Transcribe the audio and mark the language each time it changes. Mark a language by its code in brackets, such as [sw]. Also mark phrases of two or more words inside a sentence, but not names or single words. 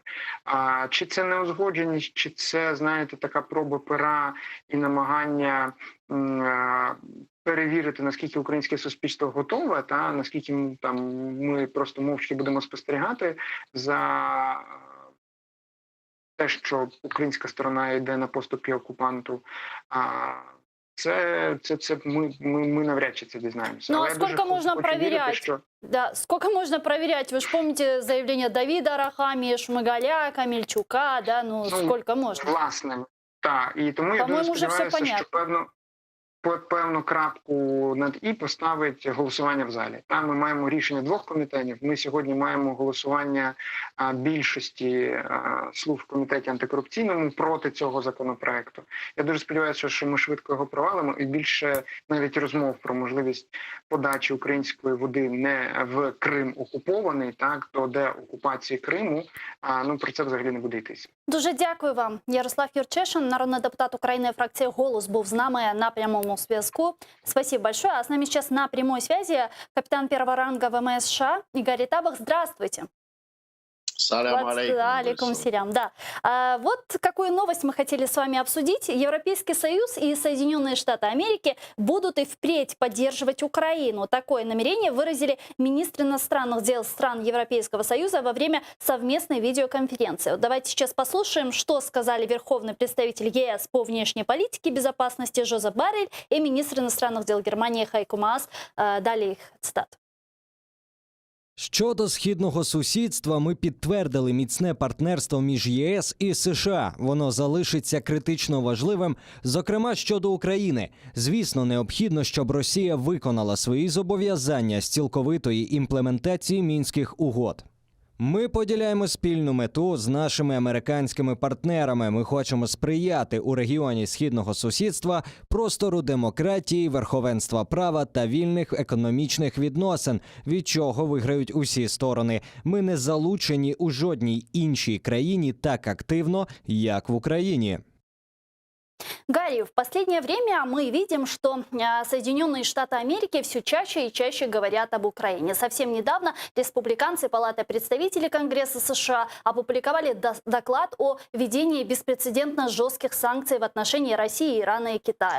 [uk] Чи це неузгодженість, чи це, знаєте, така проба пера і намагання перевірити, наскільки українське суспільство готове, та наскільки ми просто мовчки будемо спостерігати за те, що українська сторона йде на поступки окупанту. Мы навряд чи це дізнаємося. [ru] Ну, а сколько можно проверять? Да, сколько можно проверять? Вы же помните заявление Давида Арахамии, Шмигаля, Камельчука, да? Сколько можно? [uk] Власне, так. І тому я дуже сподіваюся, що певну крапку над «і» поставить голосування в залі. Там ми маємо рішення 2 комітетів. Ми сьогодні маємо голосування більшості слуг в комітеті антикорупційному проти цього законопроекту. Я дуже сподіваюся, що ми швидко його провалимо, і більше навіть розмов про можливість подачі української води не в Крим окупований, до деокупації Криму, про це взагалі не буде йтися. Дуже дякую вам. Ярослав Юрчишин, народний депутат України, фракції «Голос», був з нами на прямому связку. [ru] Спасибо большое. А с нами сейчас на прямой связи капитан первого ранга ВМС США Игорь Табах. Здравствуйте. Салям алейкум. Сирям, да. Вот какую новость мы хотели с вами обсудить. Европейский Союз и Соединенные Штаты Америки будут и впредь поддерживать Украину. Такое намерение выразили министры иностранных дел стран Европейского Союза во время совместной видеоконференции. Вот давайте сейчас послушаем, что сказали верховный представитель ЕС по внешней политике и безопасности Жозеп Боррель и министр иностранных дел Германии Хайко Маас. Далее их цитат. [uk] Щодо східного сусідства, ми підтвердили міцне партнерство між ЄС і США. Воно залишиться критично важливим, зокрема щодо України. Звісно, необхідно, щоб Росія виконала свої зобов'язання з цілковитої імплементації Мінських угод. Ми поділяємо спільну мету з нашими американськими партнерами. Ми хочемо сприяти у регіоні східного сусідства простору демократії, верховенства права та вільних економічних відносин, від чого виграють усі сторони. Ми не залучені у жодній іншій країні так активно, як в Україні. [ru] Гарри, в последнее время мы видим, что Соединенные Штаты Америки все чаще и чаще говорят об Украине. Совсем недавно республиканцы Палаты представителей Конгресса США опубликовали доклад о введении беспрецедентно жестких санкций в отношении России, Ирана и Китая.